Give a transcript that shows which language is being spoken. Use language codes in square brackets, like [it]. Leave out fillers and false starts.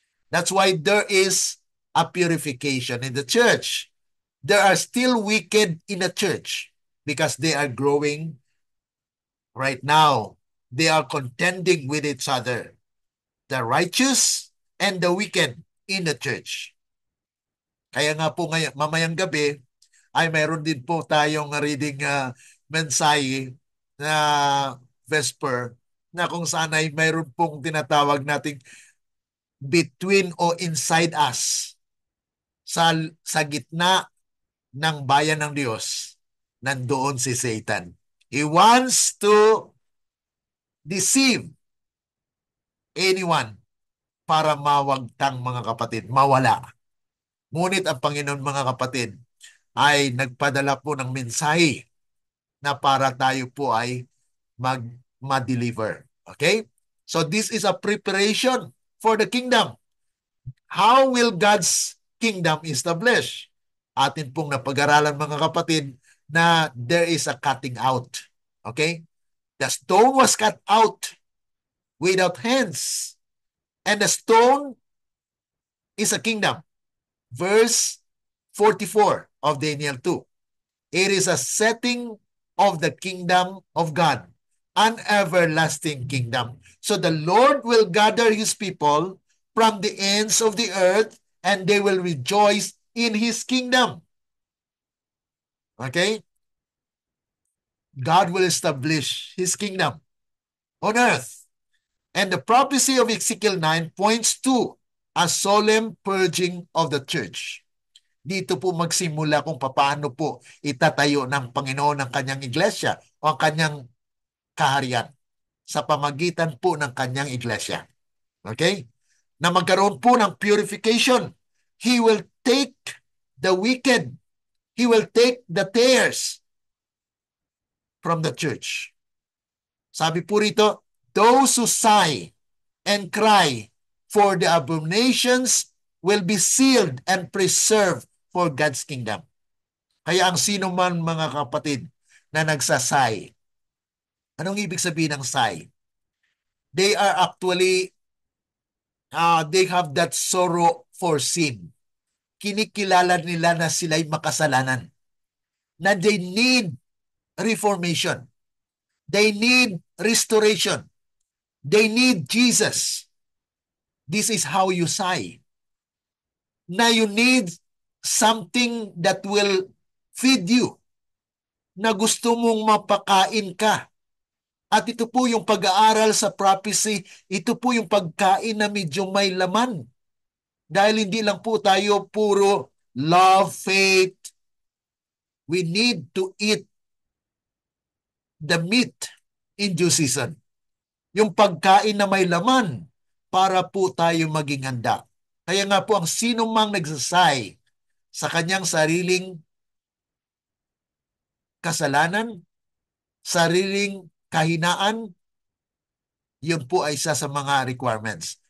[en] That's why there is a purification in the church. There are still wicked in the church because they are growing right now. They are contending with each other. The righteous and the wicked in the church. [tl] Kaya nga po ngayon, mamayang gabi, ay mayroon din po tayong reading mensahe na Vesper na kung saan ay mayroon pong tinatawag nating between o inside us sa gitna ng bayan ng Diyos, nandoon si Satan. [en] He wants to deceive anyone [tl] para mawagtang mga kapatid, mawala. Ngunit ang Panginoon mga kapatid ay nagpadala po ng mensahe na para tayo po ay ma-deliver. Okay? [en] So this is a preparation for the kingdom. How will God's kingdom establish? [tl] Atin pong napag-aralan mga kapatid na [en] there is a cutting out. [tl] Okay? [en] The stone was cut out without hands. And the stone is a kingdom. Verse 44 of Daniel 2. It is a setting of the kingdom of God, an everlasting kingdom. So the Lord will gather his people from the ends of the earth and they will rejoice in his kingdom. Okay? God will establish his kingdom on earth. And the prophecy of Ezekiel 9 points to a solemn purging of the church. [tl] Dito po magsimula kung paano po itatayo ng Panginoon ang kanyang iglesia o ang kanyang kaharian sa pamagitan po ng kanyang iglesia. [en] Okay? [tl] Na magkaroon po ng purification. [en] He will take the wicked. He will take the tares from the church. [tl] Sabi po rito, [en] those who sigh and cry for the abominations will be sealed and preserved for God's kingdom. [tl] Kaya ang sino man mga kapatid na nagsasay, anong ibig sabihin ng sigh? [en] They are actually, they have that sorrow for sin. [tl] Kinikilala nila na sila'y makasalanan. Na [en] they need reformation. They need restoration. They need Jesus. This is how you sigh. Na you need something that will feed you. [tl] Na gusto mong mapakain ka. At ito po yung pag-aaral sa prophecy, ito po yung pagkain na medyo may laman. Dahil hindi lang po tayo puro love, faith. [en] We need to eat the meat in due season. [tl] Yung pagkain na may laman para po tayo maging handa. Kaya nga po ang sino mang nagsasay sa kanyang sariling kasalanan, sariling kahinaan, yun po ay isa sa mga requirements.